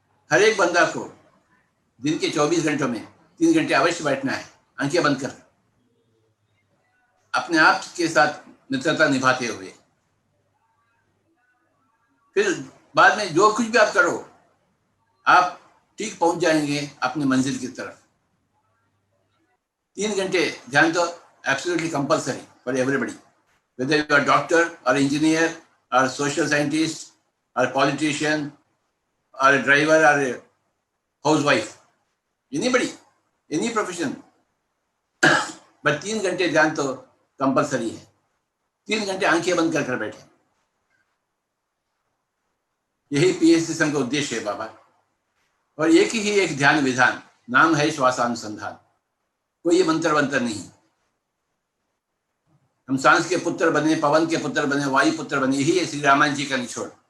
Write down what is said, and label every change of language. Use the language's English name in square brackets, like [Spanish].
[Hindi] हर एक बंदा को दिन के 24 घंटों में 3 घंटे अवश्य बैठना है, आंखें बंद कर, अपने आप के साथ मित्रता निभाते हुए। फिर बाद में जो कुछ भी आप करो, आप ठीक पहुंच जाएंगे अपने मंजिल की तरफ। 3 घंटे ध्यान तो [English] absolutely compulsory for everybody, whether you are doctor or engineer or social scientist or politician or a driver or a housewife, anybody, any profession, but [Hindi] 3 घंटे ध्यान तो कंपल्सरी है। 3 घंटे आंखें बंद कर बैठे। यही पीएच सिस्टम का उद्देश्य है बाबा। और एक ही एक ध्यान विधान, नाम है श्वासानुसंधान। कोई मंत्र वंत्र नहीं। हम सांस के पुत्र बने, पवन के पुत्र बने, वायु पुत्र बने, यही है श्री रामायण जी का निचोड़।